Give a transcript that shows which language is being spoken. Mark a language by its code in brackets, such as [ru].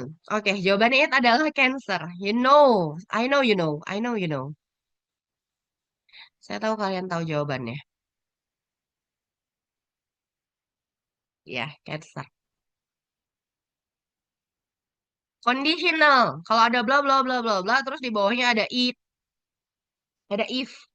[id] Oke, jawabannya itu adalah cancer. [en] You know, I know you know, I know you know. [id] Saya tahu kalian tahu jawabannya. Ya, cancer. Conditional. Kalau ada bla bla bla bla bla, terus di bawahnya ada ada if.